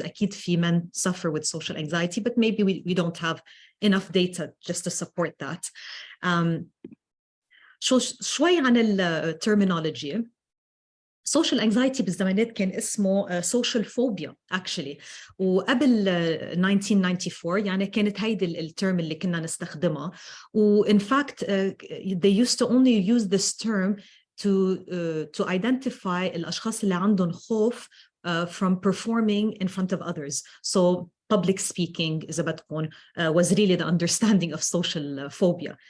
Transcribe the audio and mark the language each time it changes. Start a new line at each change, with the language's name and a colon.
Arabic: أكيد في
English: men suffer with social anxiety, but maybe we don't have enough data just to support that.
Arabic: شوي عن الterminology. social anxiety بالزمانات كان اسمه
English: social phobia actually,
Arabic: وقبل 1994 يعني كانت هيدي الترم اللي كنا نستخدمها.
English: و in fact they used to only use this term to identify
Arabic: الأشخاص اللي عندهم خوف
English: from performing in front of others. So public speaking
Arabic: إذا بدكم
English: was really the understanding of social phobia.